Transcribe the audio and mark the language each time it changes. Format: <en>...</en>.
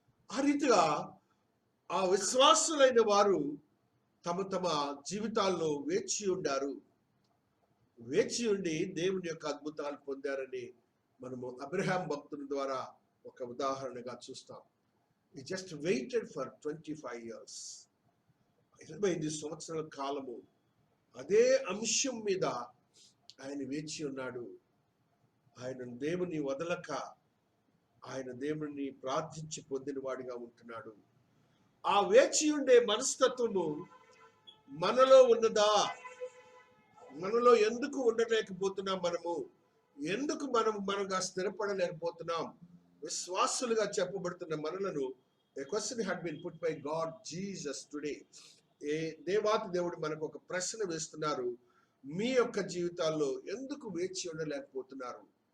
<te>ఆ రీతిగా ఆ విశ్వాసులైన వారు తమ తమ జీవితాల్లో వేచి ఉండారు. వేచి ఉండి దేవుని యొక్క అద్భుతాలు పొందారని మనము అబ్రహాం భక్తుని ద్వారా ఒక ఉదాహరణగా చూస్తాం.</te> <en>He just waited for 25 years.</en> <te>25 సంవత్సరాల కాలము అదే అంశం మీద ఆయన వేచి ఉన్నాడు. ఆయన దేవుని వదలక ఆయన దేవుని ప్రార్థించి పొందిన వాడిగా ఉంటున్నాడు. ఆ వేచి ఉండే మనస్తత్వము మనలో ఉన్నదా? మనలో ఎందుకు ఉండలేకపోతున్నాం? ఎందుకు మనగా స్థిరపడలేకపోతున్నాం? విశ్వాసులుగా చెప్పబడుతున్న మనలను</te> <en>a question had been put by God Jesus today.</en> <te>దేవాతి దేవుడు మనకు ఒక ప్రశ్న వేస్తున్నారు. మీ యొక్క జీవితాల్లో ఎందుకు వేచి ఉండలేకపోతున్నారు?</te>